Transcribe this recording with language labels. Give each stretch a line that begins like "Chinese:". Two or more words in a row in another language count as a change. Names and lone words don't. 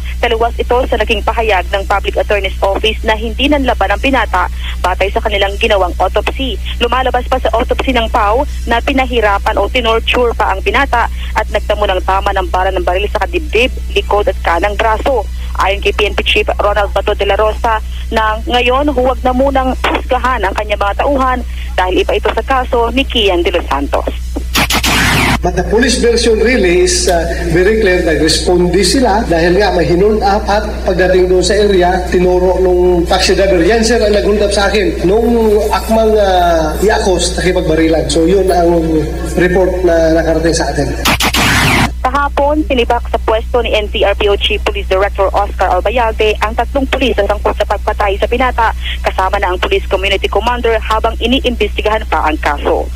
Filipino: Taliwas ito sa naging pahayag ng Public Attorney's Office na hindi nanlaban ang binata batay sa kanilang ginawang autopsy. Lumalabas pa sa autopsy ng PAO na pinahirapan o tinorture pa ang binata at nagtamo ng tama ng bala ng baril sa kadibdib, likod at kanang braso. Ayon kay PNP Chief Ronald Bato de la Rosa na ngayon huwag na munang husgahan ang kanyang mga tauhan dahil iba ito sa kaso ni Kian de los Santos.
English: But the police version really is very clear.
Filipino: Nag-respondi sila dahil nga may hinuld up at pagdating doon sa area, tinuro nung taxi driver. Yan sir ang nag-hold up sa akin. Nung akmang iakos, nakipagbarilan. So yun ang report na nakarating sa atin. Kahapon, sinibak sa pwesto ni NCRPO Chief Police Director Oscar Albayalde ang 3 pulis na sangkot sa pagpatay sa binata kasama na ang Police Community Commander habang iniimbestigahan pa ang kaso.